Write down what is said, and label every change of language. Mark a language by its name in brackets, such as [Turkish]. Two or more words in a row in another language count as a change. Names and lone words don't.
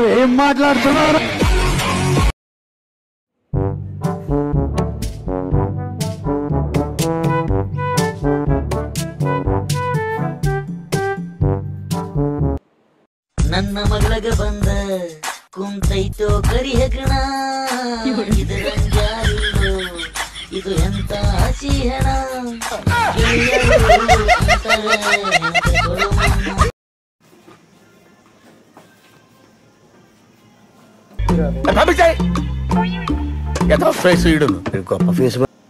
[Telugu] ఏం మాట్లాడుతున్నారు? [Kannada] ನನ್ನ ಮಗಳಗ ಬಂದ ಕುಂತೈತೋ ಕರಿ ಹೆಗಣ, ಇದರಂಗ್ಯಾರಿಲ್ಲೋ ಇದು ಎಂತ ಹಸಿ ಹೆಣ, [Telugu] ఫేస్ ఇడును గొప్ప ఫేస్.